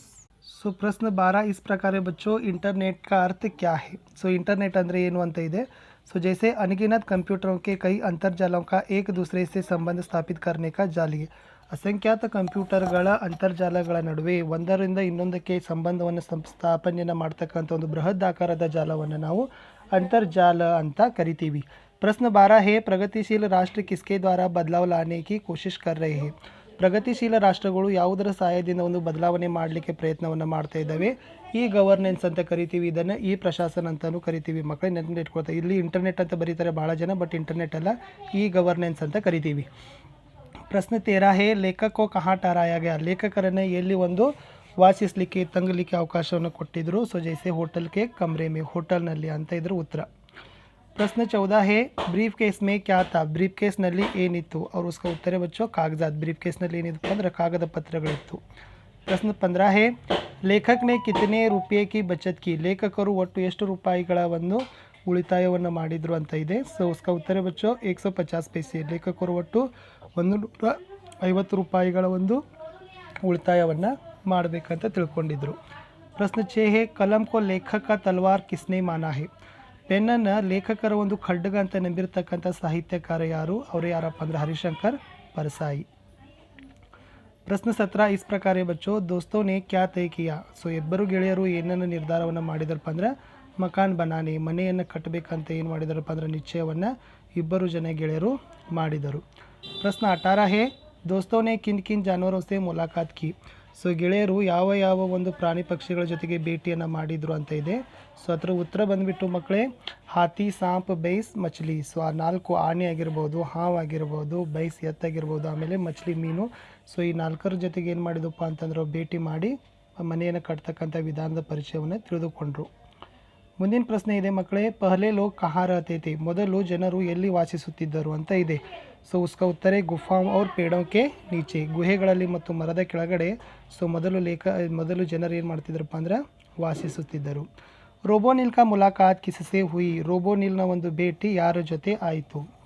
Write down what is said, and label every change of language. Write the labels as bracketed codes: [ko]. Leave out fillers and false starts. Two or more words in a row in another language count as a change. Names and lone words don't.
[hi] सो प्रश्न 12 इस प्रकार है बच्चों, इंटरनेट का अर्थ क्या है. [en] so internet [kn] ಅಂದರೆ ಏನು ಅಂತ ಇದೆ. [hi] सो जैसे अनगिनत कंप्यूटरों के कई अंतर्जालों का एक दूसरे से संबंध स्थापित करने का जाली. [kn] ಅಸಂಖ್ಯಾತ ಕಂಪ್ಯೂಟರ್ಗಳ ಅಂತರ್ಜಾಲಗಳ ನಡುವೆ ಒಂದರಿಂದ ಇನ್ನೊಂದಕ್ಕೆ ಸಂಬಂಧವನ್ನು ಸ್ಥಾಪನೆಯನ್ನು ಮಾಡ್ತಕ್ಕಂಥ ಒಂದು ಬೃಹತ್ ಆಕಾರದ ಜಾಲವನ್ನು ನಾವು ಅಂತರ್ಜಾಲ ಅಂತ ಕರಿತೀವಿ. [hi] प्रश्न 12 है, प्रगतिशील राष्ट्र किसके द्वारा बदलाव लाने की कोशिश कर रहे हैं. [kn] ಪ್ರಗತಿಶೀಲ ರಾಷ್ಟ್ರಗಳು ಯಾವುದರ ಸಹಾಯದಿಂದ ಒಂದು ಬದಲಾವಣೆ ಮಾಡಲಿಕ್ಕೆ ಪ್ರಯತ್ನವನ್ನು ಮಾಡ್ತಾ ಇದ್ದಾವೆ. ಈ ಗವರ್ನೆನ್ಸ್ ಅಂತ ಕರಿತೀವಿ, ಇದನ್ನು ಈ ಪ್ರಶಾಸನ ಅಂತಲೂ ಕರಿತೀವಿ. ಮಕ್ಕಳೇ ನೆನಪು ಇಟ್ಕೊಳ್ತಾರೆ, ಇಲ್ಲಿ ಇಂಟರ್ನೆಟ್ ಅಂತ ಬರೀತಾರೆ ಭಾಳ ಜನ, ಬಟ್ ಇಂಟರ್ನೆಟ್ ಅಲ್ಲ, ಈ ಗವರ್ನೆನ್ಸ್ ಅಂತ ಕರಿತೀವಿ. ಪ್ರಶ್ನೆ 13 [hi] है, लेखक को कहाँ ठहराया गया [kn] ಲೇಖಕರನ್ನು ಎಲ್ಲಿ ಒಂದು ವಾಸಿಸಲಿಕ್ಕೆ ತಂಗಲಿಕ್ಕೆ ಅವಕಾಶವನ್ನು ಕೊಟ್ಟಿದ್ರು. [hi] सो जैसे होटल के कमरे में [kn] ಹೋಟೆಲ್ನಲ್ಲಿ ಅಂತ ಇದ್ರ ಉತ್ತರ. [hi] प्रश्न 14 है, ब्रीफ केस में क्या था [kn] ब्रीफ केस ನಲ್ಲಿ ಏನಿತ್ತು. [hi] और उसका उत्तर है बच्चों कागजात. [kn] ब्रीफ केस ನಲ್ಲಿ ಏನಿತ್ತು ಅಂದ್ರೆ ಕಾಗದ ಪತ್ರಗಳಿತ್ತು. [hi] प्रश्न 15 है, लेखक ने कितने रुपये की बचत की [kn] ಲೇಖಕರು ಒಟ್ಟು ಎಷ್ಟು ರೂಪಾಯಿಗಳ ಒಂದು ಉಳಿತಾಯವನ್ನು ಮಾಡಿದ್ರು ಅಂತ ಇದೆ. [hi] ಸೊ उसका उत्तर है बच्चों 150 पैसे. [kn] ಲೇಖಕರು ಒಟ್ಟು 150 ರೂಪಾಯಿಗಳ ಒಂದು ಉಳಿತಾಯವನ್ನು ಮಾಡಬೇಕಂತ ತಿಳ್ಕೊಂಡಿದ್ರು. [hi] प्रश्न 6 है, कलम को लेखक का तलवार किसने माना है. [kn] ಪೆನ್ನನ್ನು ಲೇಖಕರ ಒಂದು ಖಡ್ಗ ಅಂತ ನಂಬಿರ್ತಕ್ಕಂಥ ಸಾಹಿತ್ಯಕಾರ ಯಾರು, ಅವರು ಯಾರಪ್ಪ ಅಂದರೆ ಹರಿಶಂಕರ್ परसाई. [hi] ಪ್ರಶ್ನೆ 17 इस प्रकार है बच्चों, दोस्तों ने क्या तय किया. [kn] ಸೊ ಇಬ್ಬರು ಗೆಳೆಯರು ಏನನ್ನು ನಿರ್ಧಾರವನ್ನು ಮಾಡಿದರಪ್ಪ ಅಂದ್ರೆ [hi] मकान बनाने [kn] ಮನೆಯನ್ನು ಕಟ್ಟಬೇಕಂತ ಏನು ಮಾಡಿದಾರಪ್ಪ ಅಂದ್ರೆ ನಿಶ್ಚಯವನ್ನು ಇಬ್ಬರು ಜನ ಗೆಳೆಯರು ಮಾಡಿದರು. [hi] ಪ್ರಶ್ನೆ 18 है, दोस्तों ने किन किन जानवरों से मुलाकात की. [kn] ಸೊ ಗೆಳೆಯರು ಯಾವ ಯಾವ ಒಂದು ಪ್ರಾಣಿ ಪಕ್ಷಿಗಳ ಜೊತೆಗೆ ಭೇಟಿಯನ್ನು ಮಾಡಿದರು ಅಂತ ಇದೆ. ಸೊ ಅದರ ಉತ್ತರ ಬಂದುಬಿಟ್ಟು ಮಕ್ಕಳೇ [hi] हाथी, सांप, भैंस, मछली. [kn] ಸೊ ಆ 4 ಆನೆ ಆಗಿರ್ಬೋದು, ಹಾವು ಆಗಿರ್ಬೋದು, ಬೈಸ್ ಎತ್ತಾಗಿರ್ಬೋದು, ಆಮೇಲೆ ಮಚ್ಲಿ ಮೀನು. ಸೊ ಈ 4ರ ಜೊತೆಗೆ ಏನು ಮಾಡಿದಪ್ಪ ಅಂತಂದ್ರೆ ಭೇಟಿ ಮಾಡಿ ಮನೆಯನ್ನು ಕಟ್ತಕ್ಕಂಥ ವಿಧಾನದ ಪರಿಚಯವನ್ನು ತಿಳಿದುಕೊಂಡ್ರು. ಮುಂದಿನ ಪ್ರಶ್ನೆ ಇದೆ ಮಕ್ಕಳೇ, [hi] पहले लोग कहाँ रहते थे [kn] ಮೊದಲು ಜನರು ಎಲ್ಲಿ ವಾಸಿಸುತ್ತಿದ್ದರು ಅಂತ ಇದೆ. [hi] सो उसका उत्तर गुफ़ाओं और पेड़ों के नीचे [kn] ಗುಹೆಗಳಲ್ಲಿ ಮತ್ತು ಮರದ ಕೆಳಗಡೆ. ಸೊ ಮೊದಲು ಜನರು ಏನು ಮಾಡ್ತಿದ್ರಪ್ಪ ಅಂದ್ರೆ ವಾಸಿಸುತ್ತಿದ್ದರು. [hi] रोबोनिल का मुलाक़ात किससे हुई [kn] ರೋಬೋನಿಲ್ನ ಒಂದು ಭೇಟಿ ಯಾರ ಜೊತೆ ಆಯಿತು.